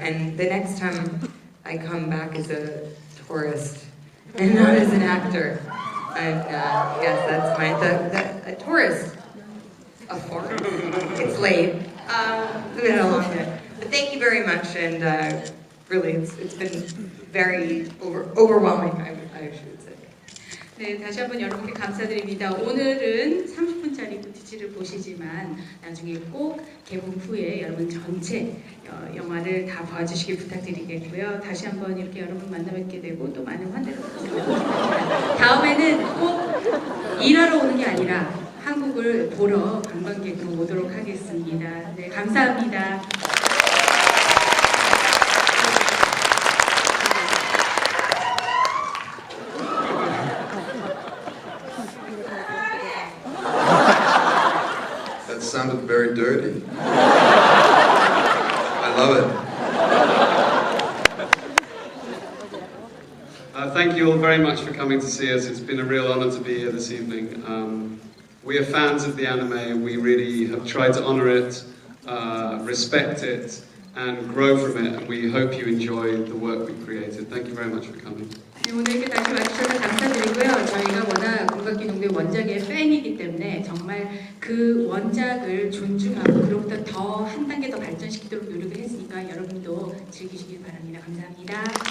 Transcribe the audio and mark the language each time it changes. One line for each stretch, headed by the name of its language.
English: And the next time I come back as a tourist and not as an actor. And yes, that's a tourist. A foreign. It's late. It's been a long day. But thank you very much, and really, it's been very overwhelming. I should say.
Korean: 네, 다시 한번 여러분께 감사드립니다. 오늘은 30분짜리 부티지를 보시지만 나중에 꼭 개봉 후에 여러분 전체 영화를 다 봐주시길 부탁드리겠고요. 다시 한번 이렇게 여러분 만나뵙게 되고 또 많은 환대를 부탁드립니다. 다음에는 꼭 일하러 오는 게 아니라 한국을 보러 관광객으로 오도록 하겠습니다. 네, 감사합니다.
English: That sounded very dirty. I love it. Thank you all very much for coming to see us. It's been a real honor to be here this evening. We are fans of the anime and we really have tried to honor it, respect it, and grow from it. And we hope you enjoy the work we've created. Thank you very much for coming.
Korean: 네, 오늘 이렇게 다시 와주셔서 감사드리고요. 저희가 워낙 공각기동대 원작의 팬이기 때문에 정말 그 원작을 존중하고 그로부터 더 한 단계 더 발전시키도록 노력을 했으니까 여러분도 즐기시길 바랍니다. 감사합니다.